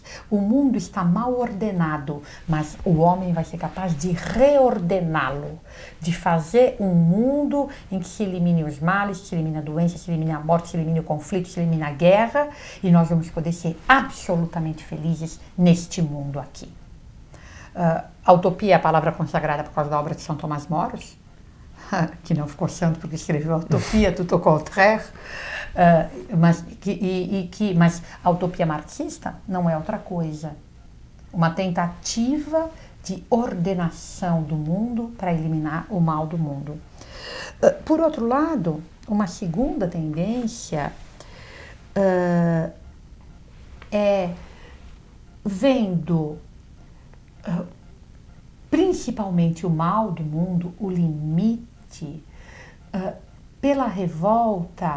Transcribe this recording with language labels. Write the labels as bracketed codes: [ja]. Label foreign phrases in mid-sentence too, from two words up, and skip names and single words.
[pt] O mundo está mal ordenado, mas o homem vai ser capaz de reordená-lo, de fazer um mundo em que se elimine os males, se elimine a doença, se elimine a morte, se elimine o conflito, se elimine a guerra, e nós vamos poder ser absolutamente felizes neste mundo aqui. A utopia é a palavra consagrada por causa da obra de São Tomás Moros, que não ficou santo porque escreveu a utopia, [fr] tout au contraire. [pt] Mas a utopia marxista não é outra coisa. Uma tentativa de ordenação do mundo para eliminar o mal do mundo. Por outro lado, uma segunda tendência é vendo principalmente o mal do mundo, o limite, pela revolta.